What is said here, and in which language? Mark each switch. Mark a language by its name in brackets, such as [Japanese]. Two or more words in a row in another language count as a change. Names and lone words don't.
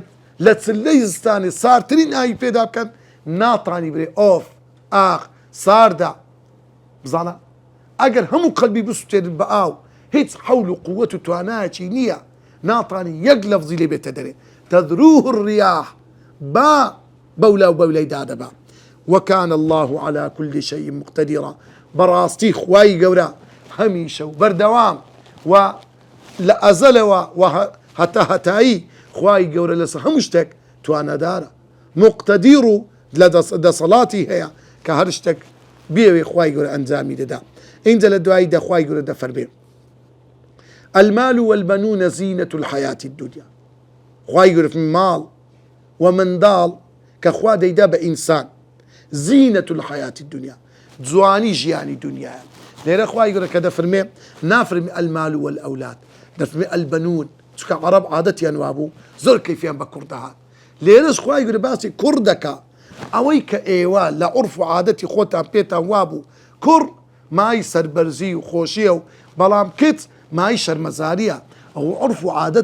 [Central Kurdish] لە چلەی زستانی سارترین ئاوی پێدا بکەن ناتانی برێ ئۆف ئاخ ساردا بزانە ئەگەر هەموو قەلبی بسووتێنن بە ئاو هیچ حەول و قووەت و توانایەکی نییە ناتانی یەک لەفزی لێ بێتە دەرێ [Arabic] تەذروه الرياح [Central Kurdish] با بەولا و بەولای دادەبا [Arabic] وكان الله على كل شيء مقتدرا [Central Kurdish] بەڕاستی خوای گەورە هەمیشە و بەردەوام و لە ئەزەلەوە و هەتا هەتایی خوای گەورە لەسەر هەموو شتێک توانەدارە مقتدیر و لە دەسەڵاتی هەیە کە هەر شتێک بێوێ خوای گەورە ئەنجامی دەدا اینجا لە دوایی دەخوای گەورە دەفەرمێ [Arabic] المال والبنون زينة الحياة الدنيا [Central Kurdish] خوای گەورە ماڵ و منداڵ کە خوا دەیدا بە ئینسان [Arabic] زينة الحياة [Central Kurdish] الدنيا جوانی ژیانی دنیایە لێرە خوای گەورە کە دەفەرمێ نافرمێ [Arabic] المال والأولاد [Central Kurdish] دەفەرمێ البنون چونکە عەرەب عادەتیان وابوو زۆر کەیفیان بە کوڕ دەهات لێرەش خوای گەورە باسی کوڕ دەکا ئەوەی کە ئێوە لە عورف و عادەتی خۆتان پێتان وابوو کوڕ مای سەربەرزی و خۆشیە و بەڵام کچ مای شەرمەزاریە ئەو عورف و